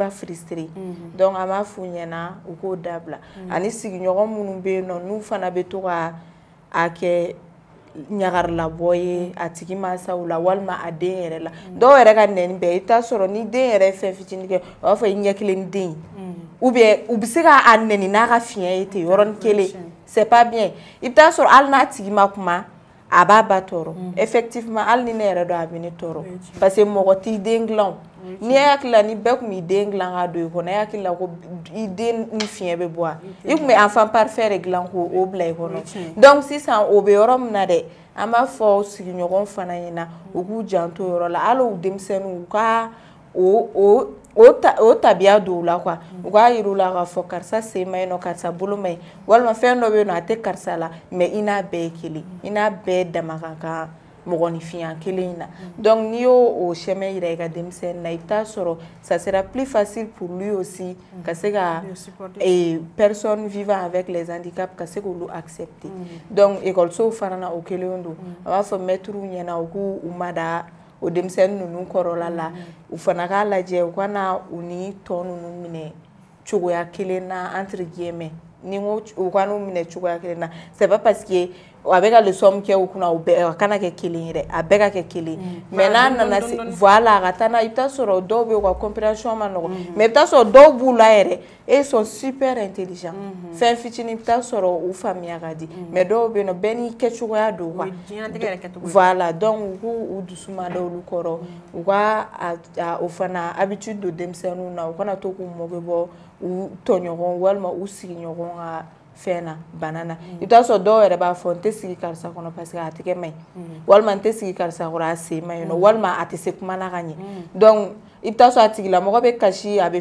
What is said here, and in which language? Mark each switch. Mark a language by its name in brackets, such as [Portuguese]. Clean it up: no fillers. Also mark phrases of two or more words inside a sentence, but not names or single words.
[Bambara] ba frustrer donc an b'a f'u ɲɛna u k'o dabila ani sigiɲɔgɔn minnu bɛ yen nɔ n'u fana bɛ to ka a kɛ ɲagarilabɔ ye a tigi mansaw la walima a den yɛrɛ la dɔw yɛrɛ ka nɛni bɛɛ i t'a sɔrɔ ni den yɛrɛ ye fɛn fitinin kɛ o b'a fɔ i ɲɛ kelen den [French] ou bien [Bambara] u bɛ se k'a nɛni n'a ka fiɲɛ ye ten yɔrɔnin kelen [French] c'est pas bien [Bambara] i bɛ taa sɔrɔ hali n'a tigi ma kuma a b'a ba tɔɔrɔ effectivement hali ni ne yɛrɛ dɔn a bɛ ne tɔɔrɔ [French] parce que [Bambara] mɔgɔ t'i den dilan n'i hakili la ni bɛɛ tun b'i den dilan ka don i kɔnɔ e hakili la ko i den ni fiɲɛ bɛ bɔ a i tun bɛ [French] enfant parfait [Bambara] de dilan k'o bila i kɔnɔ donc sisan o bɛ yɔrɔ min na dɛ an b'a fɔ sigiɲɔgɔn fana ɲɛna u k'u janto o yɔrɔ la hali u denmisɛnninw u ka o tabiya don u la quoi u k'a yir'u la k'a fɔ karisa sen ma ɲi nɔ karisa bolo ma ɲi walima fɛn dɔ bɛ yen nɔ a tɛ karisa la mais i n'a bɛɛ ye kelen i n'a bɛɛ dama ka kan mɔgɔninfinya kelen in na donc n'i y'o chemin yira i ka denmisɛnnin na i bɛ taa sɔrɔ [French] ça sera plus facile pour lui aussi [Bambara] ka se ka [French] personnes vivant avec les handicaps [Bambara] ka se k'olu accepter donc écolisow fana na o kelen don a b'a fɔ maîtres ɲɛna u k'u mada o denmisɛnnin ninnu kɔrɔla la u fana k'a lajɛ u kana u ni tɔ ninnu minɛ cogoya kelen na [French] entre guillemets [Bambara] ni ko u kana u minɛ cogoya kelen na [French] c'est pas parce que [Bambara] a bɛ ka leçon min kɛ u kunna u bɛɛ a kana kɛ kelen ye dɛ a bɛɛ ka kɛ kelen mais n'a nana se voilà a ka taa n'a i bɛ taa sɔrɔ dɔw bɛ yen u ka compréhension ma nɔgɔn mais i bɛ taa sɔrɔ dɔw b'u la yɛrɛ [French] et sont super intelligents [Bambara] fɛn fitinin i bɛ taa sɔrɔ u faamuya ka di mais dɔw bɛ yen nɔ bɛɛ n'i kɛcogoya don quoi voilà donc u k'u dusu mada olu kɔrɔ u ka o fana habitude don denmisɛnninw na u kana to k'u mɔbɛ bɔ u tɔɲɔgɔn walima u sigiɲɔgɔn ka fɛn na bana na i bɛ taa sɔrɔ dɔw yɛrɛ b'a fɔ n tɛ sigi karisa kɔnɔ [French] parce que [Bambara] a tɛgɛ ma ɲi walima n tɛ sigi karisa kɔrɔ a sen ma ɲi nɔ walima a tɛ se kuma na ka ɲɛ donc i bɛ taa sɔrɔ a tigilamɔgɔ bɛ kasi a bɛ